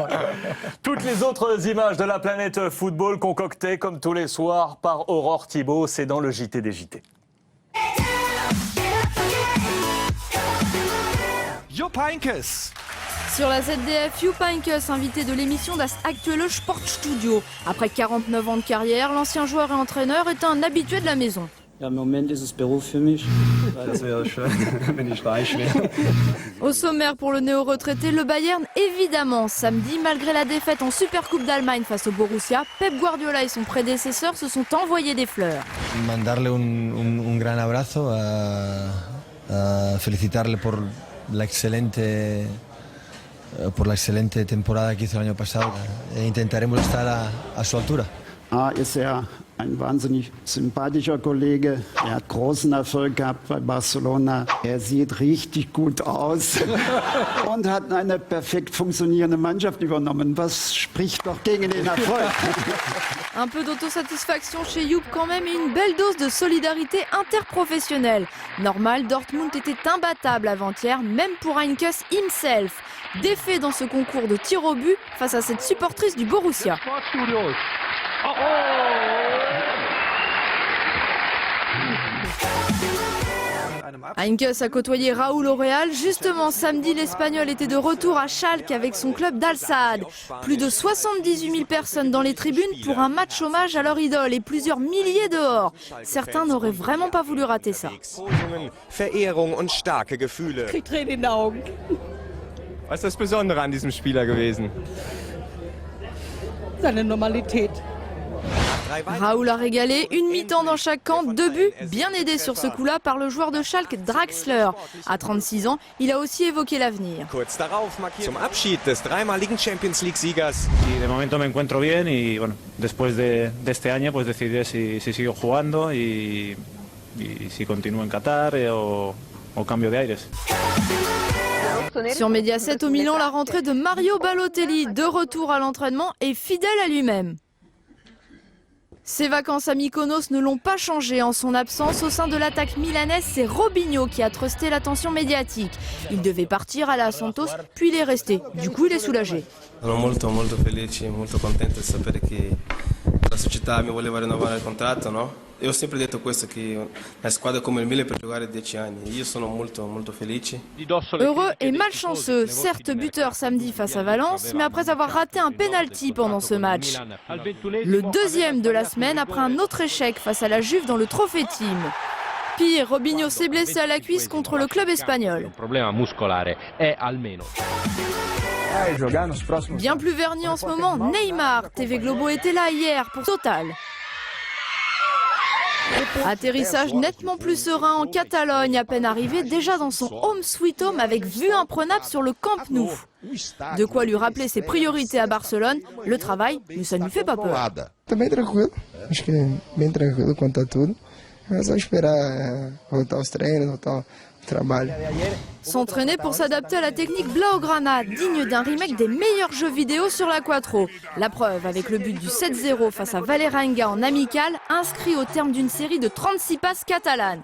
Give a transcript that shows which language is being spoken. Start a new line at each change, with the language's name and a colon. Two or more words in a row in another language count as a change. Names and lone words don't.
French: Toutes les autres images de la planète football concoctées comme tous les soirs par Aurore Thibault, c'est dans le JT des JT. Jupp Heynckes. Sur la ZDF, Jupp Heynckes, invité de l'émission Das Aktuelle Sportstudio. Après 49 ans de carrière, l'ancien joueur et entraîneur est un habitué de la maison.
German: Ja, im Moment ist es Beruf für mich. Das wäre schön, wenn ich reich wäre.
French: Au sommaire pour le néo-retraité, le Bayern, évidemment. Samedi, malgré la défaite en Supercoupe d'Allemagne face au Borussia, Pep Guardiola et son prédécesseur se sont envoyés des fleurs.
Spanish: Mandarle un gran abrazo, felicitarle por la excelente temporada que hizo el año pasado. Intentaremos estar a su altura.
German: Ist ein wahnsinnig sympathischer Kollege. Er hat großen Erfolg gehabt bei Barcelona. Er sieht richtig gut aus und hat eine perfekt funktionierende Mannschaft übernommen. Was spricht doch gegen den Erfolg?
French: Un peu d'autosatisfaction chez Jupp quand même et une belle dose de solidarité interprofessionnelle. Normal, Dortmund était imbattable avant-hier, même pour Heynckes himself. Défait dans ce concours de tir au but face à cette supportrice du Borussia. Heynckes a côtoyé Raúl au Real. Justement, samedi, l'Espagnol était de retour à Schalke avec son club d'Al Saad. Plus de 78 000 personnes dans les tribunes pour un match hommage à leur idole et plusieurs milliers dehors. Certains n'auraient vraiment pas voulu rater ça.
German: Verehrung und starke Gefühle. Ich krieg Tränen in den Augen. Was ist das Besondere an diesem Spieler gewesen? Seine Normalität.
French: Raúl a régalé, une mi-temps dans chaque camp, 2 buts, bien aidé sur ce coup-là par le joueur de Schalke, Draxler. À 36 ans, il a aussi évoqué l'avenir.
German: Kurz darauf zum Abschied des dreimaligen Champions League-Siegers.
Spanish: Y de momento me encuentro bien y bueno, después de este año pues decidiré si sigo jugando y si continúo en Qatar o cambio de aires.
French: Sur Mediaset au Milan, la rentrée de Mario Balotelli, de retour à l'entraînement et fidèle à lui-même. Ses vacances à Mykonos ne l'ont pas changé. En son absence, au sein de l'attaque milanaise, c'est Robinho qui a trusté l'attention médiatique. Il devait partir à la Santos, puis il est resté. Du coup, il est soulagé.
Italian: Sono molto felice, molto contento di sapere che la società mi voleva rinnovare il contratto, no? E ho sempre detto questo, che una squadra come il Milan per giocare 10 anni. Io sono molto felice.
French: Heureux et malchanceux, certes buteur samedi face à Valence, mais après avoir raté un penalty pendant ce match. Le deuxième de la semaine après un autre échec face à la Juve dans le Trophée Team. Pire, Robinho s'est blessé à la cuisse contre le club espagnol. Bien plus verni en ce moment, Neymar. TV Globo était là hier pour Total. Atterrissage nettement plus serein en Catalogne, à peine arrivé déjà dans son
English: home sweet home
French: avec vue imprenable sur le Camp Nou. De quoi lui rappeler ses priorités à Barcelone, le travail, mais ça ne lui fait pas peur.
Portuguese: Também tranquilo, acho que bem tranquilo quanto a tudo. É só esperar voltar aos treinos, voltar trabalho.
French: S'entraîner pour s'adapter à la technique Blaugrana, digne d'un remake des meilleurs jeux vidéo sur la Quattro. La preuve avec le but du 7-0 face à Valerenga en amical, inscrit au terme d'une série de 36 passes catalanes.